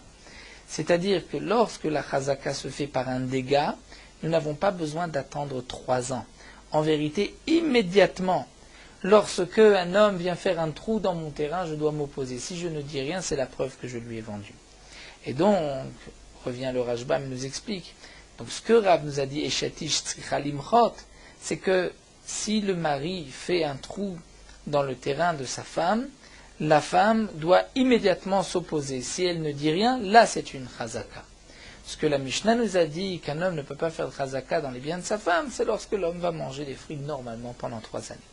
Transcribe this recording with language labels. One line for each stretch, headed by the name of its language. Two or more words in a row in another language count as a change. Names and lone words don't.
French: C'est-à-dire que lorsque la chazaka se fait par un dégât, nous n'avons pas besoin d'attendre 3 ans. En vérité, immédiatement, lorsque un homme vient faire un trou dans mon terrain, je dois m'opposer. Si je ne dis rien, c'est la preuve que je lui ai vendu. Et donc, revient le Rashbam et nous explique. Donc ce que Rav nous a dit,
Hebrew: אשתו צריכה למחות,
French: c'est que si le mari fait un trou dans le terrain de sa femme, la femme doit immédiatement s'opposer. Si elle ne dit rien, là c'est une chazaka. Ce que la Mishnah nous a dit, qu'un homme ne peut pas faire de chazaka dans les biens de sa femme, c'est lorsque l'homme va manger les fruits normalement pendant 3 années.